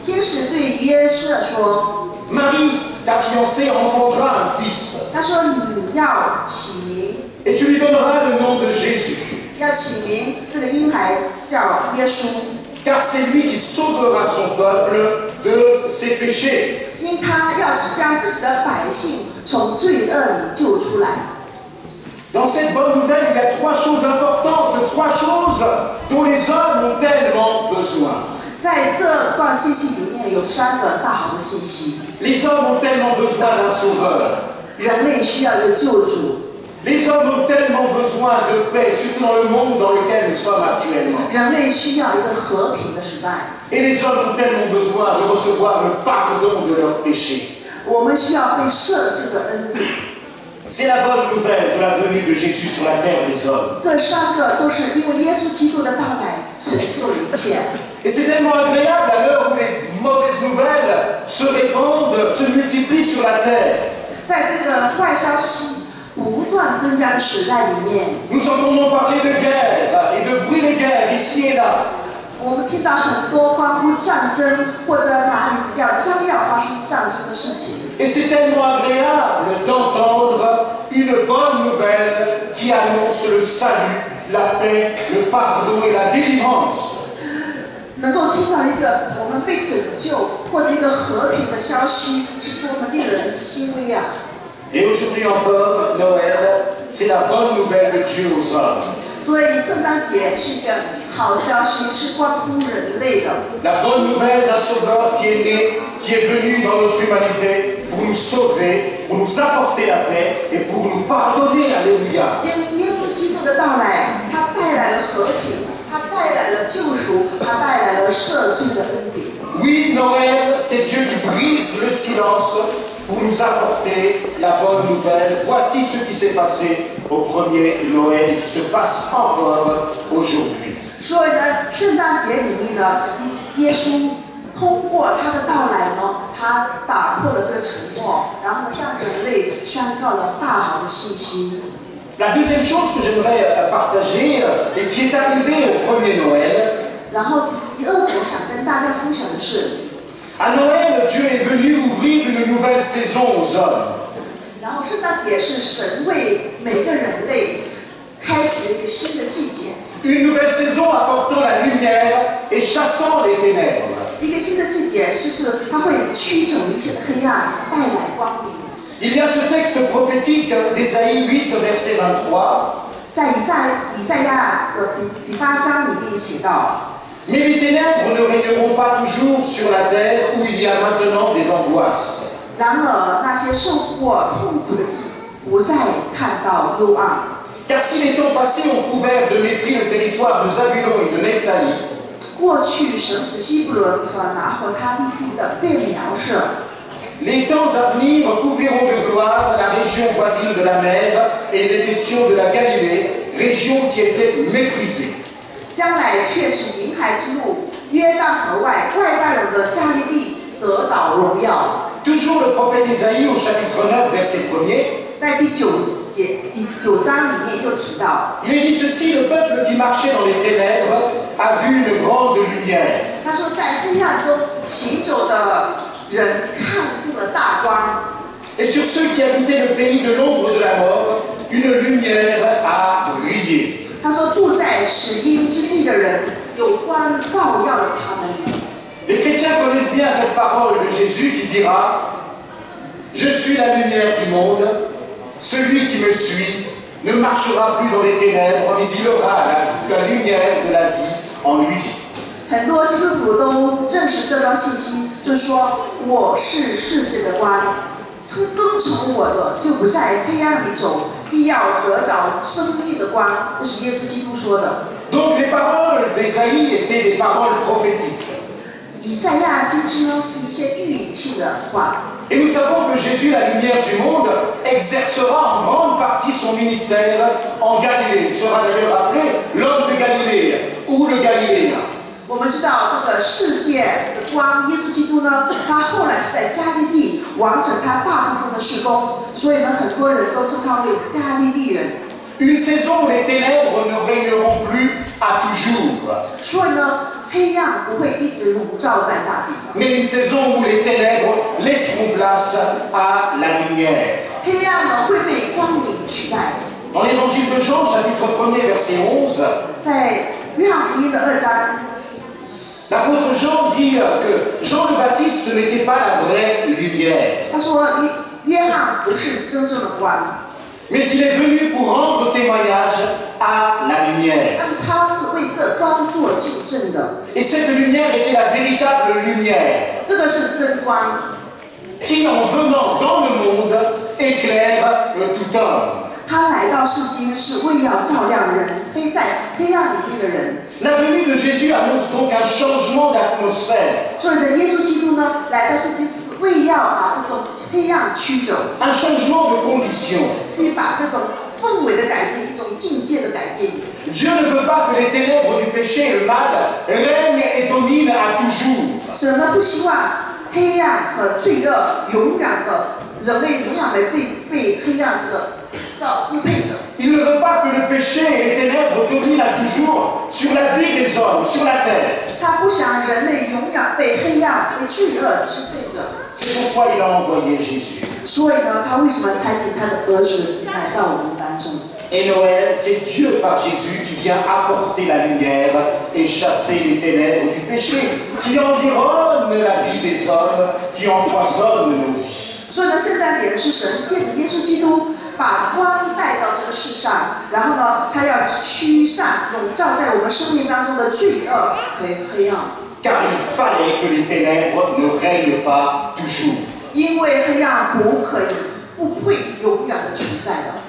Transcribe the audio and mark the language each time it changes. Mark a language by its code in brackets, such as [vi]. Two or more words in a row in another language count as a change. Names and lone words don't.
[zh] 天使对约瑟说 [fr] Marie, ta fiancée, enfantera un fils, [zh] 他说你要起名， [fr] et tu lui donneras le nom de Jésus, [zh] 要起名这个婴孩叫耶稣， [fr] car c'est lui qui sauvera son peuple de ses péchés. [zh] 因他要将自己的百姓从罪恶里救出来。 [fr] Dans cette bonne nouvelle, il y a trois choses importantes, trois choses dont les hommes ont tellement besoin. [zh] 在这段信息里面有3个大好的信息： [fr] Les hommes ont tellement besoin d'un sauveur. [zh] 人类需要一个救主， [fr] Les hommes ont tellement besoin de paix, surtout dans le monde dans lequel nous sommes actuellement. [zh] 人类需要一个和平的时代， [fr] Et les hommes ont tellement besoin de recevoir le pardon de leurs péchés. [zh] 我们需要被赦罪的恩典。 [fr] C'est la bonne nouvelle de la venue de Jésus sur la terre des hommes. [zh] 这3个都是因为耶稣基督的到来成就了一切。 [fr] Et c'est tellement agréable à l'heure où les mauvaises nouvelles se répandent, se multiplient sur la terre. [zh] 在这个坏消息不断增加的时代里面， [fr] Nous entendons parler de guerre et de bruit de guerre ici et là. [zh] 我们听到很多关乎战争或者哪里将要发生战争的事情。 [fr] Et c'est tellement agréable d'entendre une bonne nouvelle qui annonce le salut, la paix, le pardon et la délivrance. [zh] 能够听到一个我们被拯救或者一个和平的消息，是多么令人欣慰啊！ [fr] Et aujourd'hui encore, Noël, c'est la bonne nouvelle de Dieu aux hommes. [zh] 所以圣诞节是一个好消息，是关乎人类的。 [fr] La bonne nouvelle d'un sauveur qui est né, qui est venu dans notre humanité pour nous sauver, pour nous apporter la paix et pour nous pardonner. Alléluia. [zh] 因为耶稣基督的到来，他带来了和平，他带来了救赎，他带来了赦罪的恩典。 [fr] Oui, Noël, c'est Dieu qui brise le silence pour nous apporter la bonne nouvelle. Voici ce qui s'est passé au premier Noël et qui se passe encore aujourd'hui. [zh] 所以呢，圣诞节里面呢，耶稣通过他的到来呢，他打破了这个沉默，然后呢，向人类宣告了大好的信息。 [fr] La deuxième chose que j'aimerais partager et qui est arrivée au premier Noël, [zh] 然后第二个我想跟大家分享的是， [fr] à Noël, Dieu est venu ouvrir une nouvelle saison aux hommes. [zh] 然后圣诞节是神为每个人类开启了一个新的季节， [fr] Une nouvelle saison apportant la lumière et chassant les ténèbres. [zh] 一个新的季节是它会驱走一切的黑暗，带来光明。 [fr] Il y a ce texte prophétique d'Ésaïe 8, verset 23. [zh] 在以赛亚的第8章里面写到。 [fr] Mais les ténèbres ne régneront pas toujours sur la terre où il y a maintenant des angoisses. [zh] 然而，那些受过痛苦的地不再看到幽暗。 [fr] Car si les temps passés ont couvert de mépris le territoire de Zabulon et de Nephtali, [zh] 过去神使西布伦和拿弗他利地的被描述， [fr] les temps à venir couvriront de gloire la région voisine de la mer et les questions de la Galilée, région qui était méprisée. [zh] 将来却是银海之路，约旦河外外邦人的加利利得着荣耀。 [fr] Toujours le prophète Ésaïe au chapitre 9, verset 1er. [zh] 在第9章里面又提到， [fr] Il est dit ceci, le peuple qui marchait dans les ténèbres a vu une grande lumière. [zh] 他说在黑暗中行走的人看见了大光。 [fr] Et sur ceux qui habitaient le pays de l'ombre de la mort, une lumière a brillé. [zh] 他说住在死荫之地的人有光照耀了他们。 [fr] Les chrétiens connaissent bien cette parole de Jésus qui dira « Je suis la lumière du monde, celui qui me suit ne marchera plus dans les ténèbres, mais il aura la lumière de la vie en lui. » [zh] 很多基督徒都认识这段信息，就是说我是世界的光，跟从我的就不在黑暗里走，必要得着生命的光。这是耶稣基督说的。 [fr] Donc les paroles d'Ésaïe étaient des paroles prophétiques. [zh] 以赛亚先知呢是一些预言性的话。 [fr] Et nous savons que Jésus, la lumière du monde, exercera en grande partie son ministère en Galilée. Il sera d'ailleurs appelé l'homme de Galilée ou le Galiléen. [zh] 我们知道这个世界的光，耶稣基督呢，他后来是在加利利完成他大部分的事工，所以呢，很多人都称他为加利利人。 [fr] Une saison où les ténèbres ne régneront plus à toujours. [zh] 所以呢， 黑暗不会一直笼罩在大地的， [fr] mais une saison où les ténèbres laisseront place à la lumière. [zh] 黑暗呢会被光明取代。 [fr] Dans l'évangile de Jean, chapitre 1er, verset 11, [zh] 在约翰福音的2章， [fr] l'apôtre Jean dit que Jean le Baptiste n'était pas la vraie lumière, [zh] 他说约翰不是真正的光， [fr] mais il est venu pour rendre témoignage à la lumière. [zh] 但是他是为这光做见证的。 [fr] Et cette lumière était la véritable lumière [zh] 这个是真光， [fr] qui, en venant dans le monde, éclaire tout homme. [zh] 他来到世间是为要照亮人，在黑暗里面的人。 [fr] La venue de Jésus annonce donc un changement d'atmosphère, [zh] 所以呢，耶稣基督呢来到世间是为要把这种黑暗驱走， [fr] un changement de condition. [zh] 是把这种氛围的改变，一种境界的改变。 [fr] Dieu ne veut pas que les ténèbres du péché et le mal règnent et dominent à toujours. [zh] 神呢不希望黑暗和罪恶永远的人类永远的被黑暗这个支配着。 [fr] Il ne veut pas que le péché et les ténèbres dominent à toujours sur la vie des hommes, sur la terre. [zh] 他不想人类永远被黑暗、被罪恶支配着。 [fr] C'est pourquoi il a envoyé Jésus. [zh] 所以呢，他为什么差遣他的儿子来到我们当中？ [fr] Et Noël, c'est Dieu par Jésus qui vient apporter la lumière et chasser les ténèbres du péché qui environnent la vie des hommes, qui empoisonnent nos vies. [zh] 所以呢，圣诞节是神借着耶稣基督把光带到这个世上，然后呢，他要驱散笼罩在我们生命当中的罪恶和黑暗。 [fr] Car il fallait que les ténèbres ne règnent pas toujours. [zh] 因为黑暗不会永远的存在的。